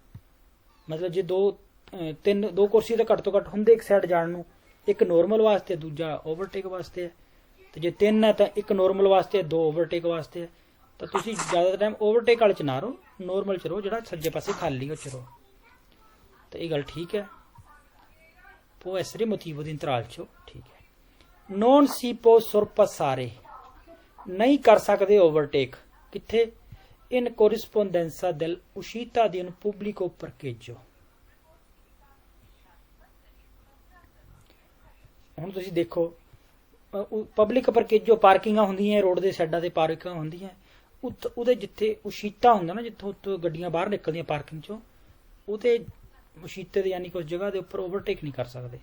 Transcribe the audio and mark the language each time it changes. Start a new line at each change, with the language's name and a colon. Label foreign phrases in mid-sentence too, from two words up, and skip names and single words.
Punjabi: ਮਤਲਬ ਜੇ ਦੋ ਕੁਰਸੀ ਤਾਂ ਘੱਟ ਤੋਂ ਘੱਟ ਹੁੰਦੇ ਇੱਕ ਸਾਈਡ ਜਾਣ ਨੂੰ, ਇੱਕ ਨੋਰਮਲ ਵਾਸਤੇ, ਦੂਜਾ ਓਵਰਟੇਕ ਵਾਸਤੇ ਹੈ। ਤੇ ਜੇ 3 ਹੈ ਤਾਂ ਇੱਕ ਨੋਰਮਲ ਵਾਸਤੇ, 2 ਓਵਰਟੇਕ ਵਾਸਤੇ ਹੈ। ਤਾਂ ਤੁਸੀਂ ਜ਼ਿਆਦਾ ਟਾਈਮ ਓਵਰਟੇਕ ਵਾਲੇ 'ਚ ਨਾ ਰਹੋ, ਨੋਰਮਲ 'ਚ ਰਹੋ, ਜਿਹੜਾ ਸੱਜੇ ਪਾਸੇ ਖਾਲੀ ਉਹ 'ਚ ਰਹੋ। ਤਾਂ ਇਹ ਗੱਲ ਠੀਕ ਹੈ।
Italian: può essere motivo di intralcio,
Punjabi: ਠੀਕ ਹੈ।
Italian: non si può sorpassare,
Punjabi: ਨਹੀਂ ਕਰ ਸਕਦੇ ਓਵਰਟੇਕ। ਕਿੱਥੇ?
Italian: in corrispondenza dell'uscita di un pubblico parcheggio।
Punjabi: ਹੁਣ ਤੁਸੀਂ ਦੇਖੋ, ਪਬਲਿਕ ਪਾਰਕੇਜੋ ਪਾਰਕਿੰਗਾਂ ਹੁੰਦੀਆਂ, ਰੋਡ ਦੇ ਸਾਈਡਾਂ ਤੇ ਪਾਰਕਿੰਗਾਂ ਹੁੰਦੀਆਂ, ਉਹਦੇ ਜਿੱਥੇ ਉਸ਼ੀਤਾ ਹੁੰਦਾ ਨਾ, ਜਿੱਥੋਂ ਉੱਥੋਂ ਗੱਡੀਆਂ ਬਾਹਰ ਨਿਕਲਦੀਆਂ ਪਾਰਕਿੰਗ ਚੋਂ, ਉਹਦੇ ਉਸ਼ੀਤੇ ਦੇ ਯਾਨੀ ਕਿ ਉਸ ਜਗ੍ਹਾ ਦੇ ਉੱਪਰ ਓਵਰਟੇਕ ਨਹੀਂ ਕਰ ਸਕਦੇ।